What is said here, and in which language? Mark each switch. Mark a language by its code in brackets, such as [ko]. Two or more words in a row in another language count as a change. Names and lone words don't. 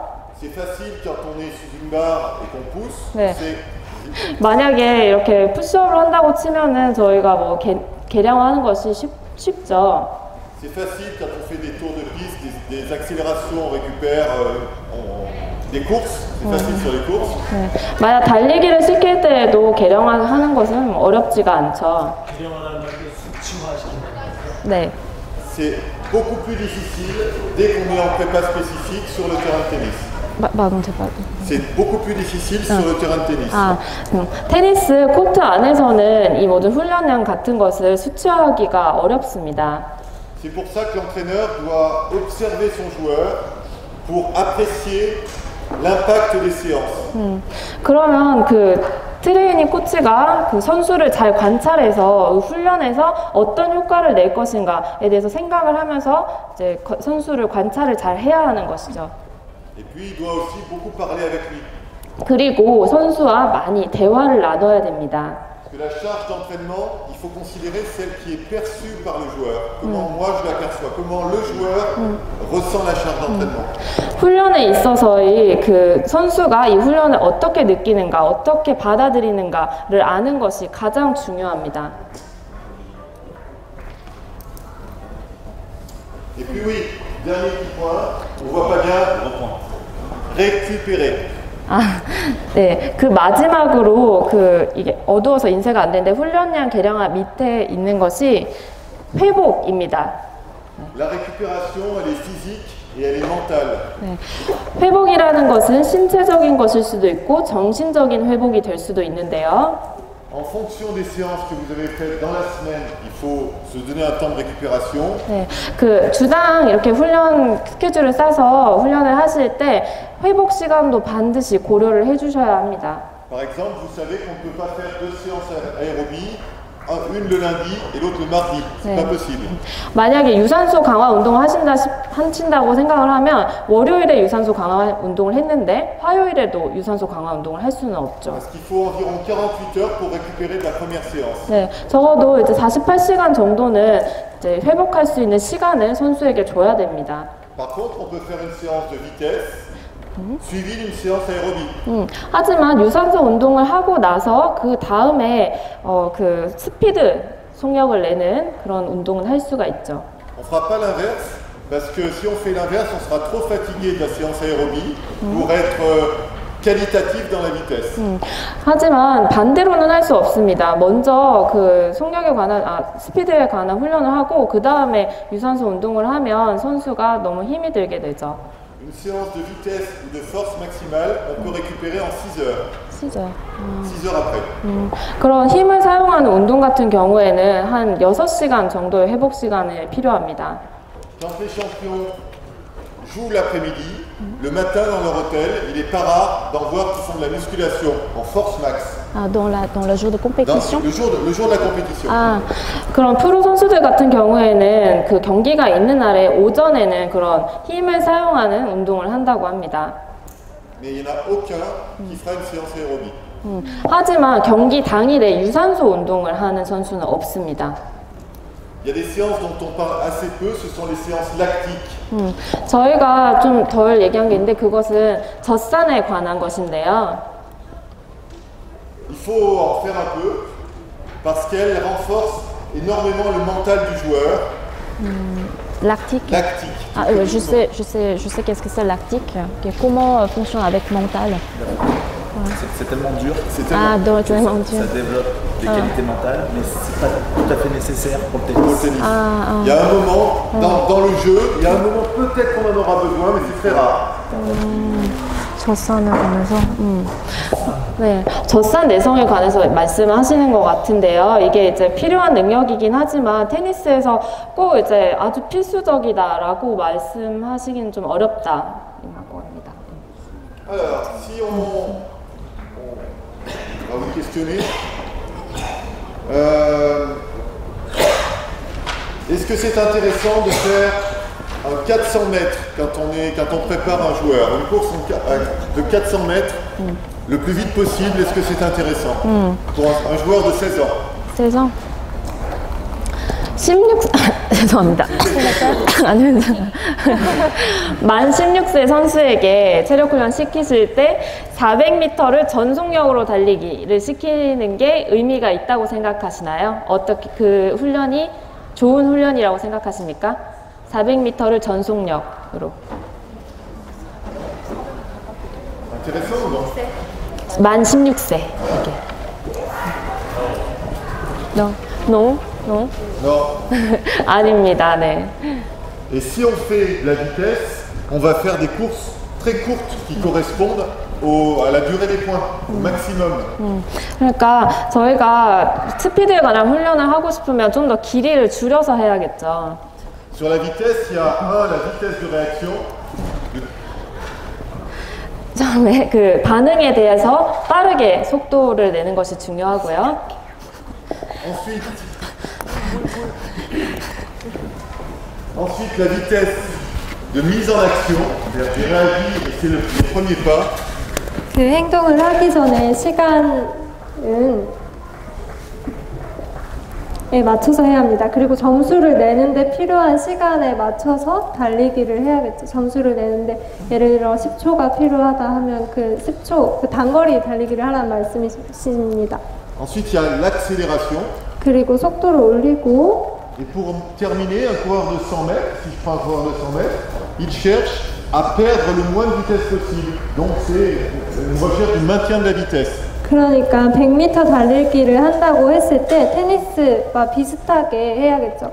[fr] C'est facile quand on est sous une barre et qu'on pousse. [ko] 네. [fr] C'est [ko] 만약에 이렇게 푸시업을 한다고 치면은 저희가 뭐 계량화하는 것이 쉽죠. [fr] C'est facile quand on fait des tours de piste, des accélérations, on récupère des courses. C'est facile sur les courses. [ko] 네. 만약 달리기를 시킬 때에도 계량화하는 것은 어렵지가 않죠. 계량화라는 게 수치화시키는 거예요. 네. [fr] C'est beaucoup plus difficile dès qu'on est en prépa spécifique sur le terrain de tennis. C'est beaucoup plus difficile sur le terrain de tennis. [ko] 테니스 코트 안에서는 이 모든 훈련량 같은 것을 수치화하기가 어렵습니다. [fr] C'est pour ça que l'entraîneur doit observer son joueur pour apprécier l'impact des séances. [ko] 그러면 트레이닝 코치가 그 선수를 잘 관찰해서 훈련에서 어떤 효과를 낼 것인가에 대해서 생각을 하면서 이제 선수를 관찰을 잘 해야 하는 것이죠. [fr] Et puis il doit aussi beaucoup parler avec lui. [ko] 그리고 선수와 많이 대화를 나눠야 됩니다. [fr] Parce que la charge d'entraînement, il faut considérer celle qui est perçue par le joueur. Comment moi je l'aperçois, comment le joueur ressent la charge d'entraînement. [ko] 훈련에 있어서의 그 선수가 이 훈련을 어떻게 느끼는가, 어떻게 받아들이는가를 아는 것이 가장 중요합니다. [fr] Et puis oui, dernier petit point, on voit pas bien, récupérer. [ko] 네, 그 마지막으로 이게 어두워서 인쇄가 안 되는데 훈련량 계량화 밑에 있는 것이 회복입니다. [fr] La récupération, elle est physique et elle est mentale. [ko] 네, 회복이라는 것은 신체적인 것일 수도 있고 정신적인 회복이 될 수도 있는데요. [fr] En fonction des séances que vous avez faites dans la semaine, il faut se donner un temps de récupération. [ko] 네, 그 주당 이렇게 훈련 스케줄을 짜서 훈련을 하실 때 회복 시간도 반드시 고려를 해주셔야 합니다. [fr] Par exemple, vous savez qu'on ne peut pas faire 2 séances aérobie, une le lundi et l'autre le mardi. C'est pas possible. [ko] 만약에 유산소 강화 운동을 하신다고 생각을 하면 월요일에 유산소 강화 운동을 했는데 화요일에도 유산소 강화 운동을 할 수는 없죠. [fr] Parce qu'il faut environ 48 heures pour récupérer de la première séance. [ko] 네, 적어도 이제 48시간 정도는 이제 회복할 수 있는 시간을 선수에게 줘야 됩니다. [fr] Par contre, on peut faire une séance de vitesse suivie d'une séance aérobie. [ko] 하지만 유산소 운동을 하고 나서 그 다음에 그 스피드 속력을 내는 그런 운동을 할 수가 있죠. [fr] On fera pas l'inverse parce que si on fait l'inverse, on sera trop fatigué de la séance aérobie pour être qualitatif dans la vitesse. [ko] 하지만 반대로는 할 수 없습니다. 먼저 그 속력에 관한 스피드에 관한 훈련을 하고 그 다음에 유산소 운동을 하면 선수가 너무 힘이 들게 되죠. [fr] une séance de vitesse ou de force maximale, on peut récupérer en 6 heures. 6h. 6 heures après. [ko] 그런 힘을 사용하는 운동 같은 경우에는 한 6시간 정도의 회복 시간이 필요합니다. [fr] Quand les champions jouent l'après-midi, le matin dans leur hôtel, il n'est pas rare d'en voir qui font de la musculation en force max. Ah, dans le jour de compétition. Le jour de la compétition. [ko] 아, 그런 프로 선수들 같은 경우에는 그 경기가 있는 날에 오전에는 그런 힘을 사용하는 운동을 한다고 합니다. [fr] Mais il n'y en a aucun qui fera une séance aérobique. [ko] 하지만 경기 당일에 유산소 운동을 하는 선수는 없습니다. [fr] Il y a des séances dont on parle assez peu, ce sont les séances lactiques. [ko] 저희가 좀 덜 얘기한 게 있는데 그것은 젖산에 관한 것인데요. [fr] Il faut en faire un peu parce qu'elles renforcent énormément le mental du joueur. Lactique. Lactique. Ah, je sais qu'est-ce que c'est lactique. Comment fonctionne avec mental. C'est tellement dur, Ah, donc tellement ça dur. développe des qualités mentales, mais c'est pas tout à fait nécessaire pour le Pour le tennis. tennis. Ah, Il y a un moment dans le jeu, il y a un moment peut-être qu'on en aura besoin, mais c'est très rare. [ko] 젖산을 보면서. 네, 젖산 내성에 관해서 말씀하시는 것 같은데요. 이게 이제 필요한 능력이긴 하지만 테니스에서 꼭 이제 아주 필수적이다라고 말씀하시기는 좀 어렵다라고 합니다. [fr] Alors, si on va vous questionner, est-ce que c'est intéressant de faire un 400 mètres quand on prépare un joueur, une course de 400 mètres le plus vite possible, est-ce que c'est intéressant pour un joueur de 16 ans? 16 ans. [ko] 죄송합니다. 아니, 만 16세 선수에게 체력 훈련 시키실 때 400m를 전속력으로 달리기를 시키는 게 의미가 있다고 생각하시나요? 어떻게 그 훈련이 좋은 훈련이라고 생각하십니까? 400m를 전속력으로. [fr] Intéressant ou non? [ko] 만 16세. 이렇게. [en] No. No. No. [fr] Non. [ko] 아닙니다. 네. [fr] Et si on fait de la vitesse, on va faire des courses très courtes qui correspondent à la durée des points, au maximum. [ko] 그러니까 저희가 스피드에 관한 훈련을 하고 싶으면 좀 더 길이를 줄여서 해야겠죠. [fr] Sur la vitesse, il y a la vitesse de réaction. [ko] 처음에 그 반응에 대해서 빠르게 속도를 내는 것이 중요하고요. [fr] Ensuite, la vitesse de mise en action, c'est-à-dire réagir, c'est le premier pas. [ko] 그 행동을 하기 전에 시간에 맞춰서 해야 합니다. 그리고 점수를 내는데 필요한 시간에 맞춰서 달리기를 해야겠죠. 점수를 내는데 예를 들어 10초가 필요하다 하면 그 10초, 그 단거리 달리기를 하라는 말씀이십니다. [fr] Ensuite, il y a l'accélération. [ko] 그리고 속도를 올리고 [fr] Et pour terminer, un coureur de 100 mètres, si je prends un coureur de 100 mètres, il cherche à perdre le moins de vitesse possible. Donc c'est une recherche du maintien de la vitesse. [ko] 그러니까 100m 달리기를 한다고 했을 때 테니스와 비슷하게 해야겠죠.